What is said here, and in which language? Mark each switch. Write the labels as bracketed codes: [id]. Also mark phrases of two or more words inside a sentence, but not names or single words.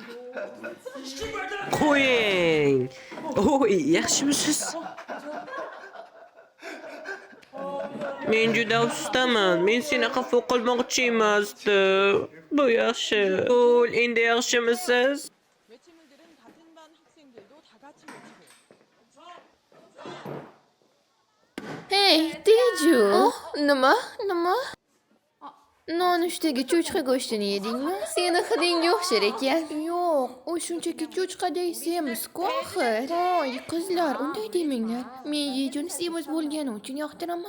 [uz] Qo'ying. Oy, yaxshimisiz? Men juda afsusdaman. Men seni xafa qilmoqchi emasdim. Bu yaxshi. Qo'l, endi yaxshimisiz? [ko] 외침을들은 같은 반 학생들도 다 같이 외치고 [uz] Hey, Teju. Nima? Nonushdagi cho'chqa go'shtini yedingmi? Seni hidingga o'xshar ekan. Yo'q, u shunchaki cho'chqaday semiz-ku axir. Voy, qizlar, unday demanglar. Men Yejuni semiz bo'lgani uchun yoqtiraman.